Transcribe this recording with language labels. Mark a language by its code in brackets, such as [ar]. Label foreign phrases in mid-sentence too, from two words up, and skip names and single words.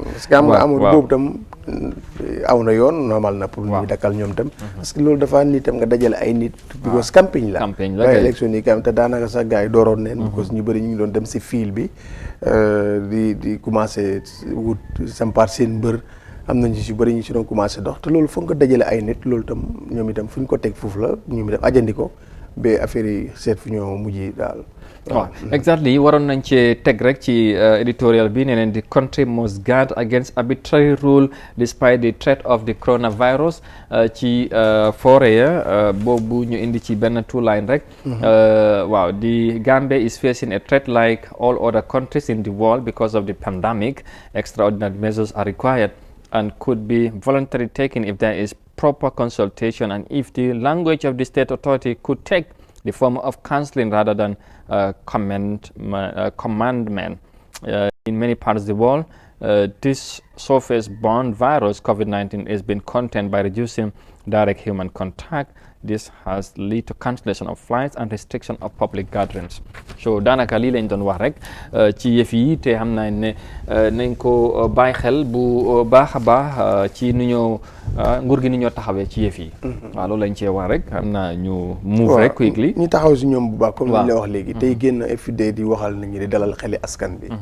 [fr] parce que [wo] am nga amul boobu tam aw na yoon normal na pour ñu dakkal ñoom tam [fr] parce que [wo] loolu dafa nit tam nga dajale ay nit because campagne la élection yi kam te daanaka sax gars yi dooroon neen because ñu bëri ñu ngi doon dem si fiil bi di commencé wut sampar seen mbër am nañ ci bëri ñu ci doon commencé dox te loolu foog nga dajale ay nit loolu tam ñoom itam fu ñu ko teg foofu la ñoom itam ajandi ko ba affaire yi seet fu ñoo mujj daal waaw exactly waroon nañ ci teg rek ci editorial bi ne leen [en] the country must guard against arbitrary rule despite the threat of the coronavirus [wo] ci foore ya boobu ñu indi ci benn two line rek waaw [en] the Gambia is facing a threat like all other countries in the world because of the pandemic. Extraordinary measures are required and could be voluntarily taken if there is proper consultation and if the language of the state authority could take the form of counseling rather than commandment. In many parts of the world, this surface-borne virus, COVID-19, is being contained by reducing direct human contact. This has led to cancellation of flights and restriction of public gatherings. [wo] So daanaka lii lañ doon wax rek ci yëf yi te xam naa ne nañ ko bàyyi xel bu baax a baax ci nu ñoo nguur gi ni ñoo taxawee ci yëf yi. waaw loolu lañ cee wax rek xam naa ñu move rek quickly. ñu taxaw si ñoom bu baax comme li ñu la wax léegi. tey génn FID di waxal nañu di dalal xeli askan bi.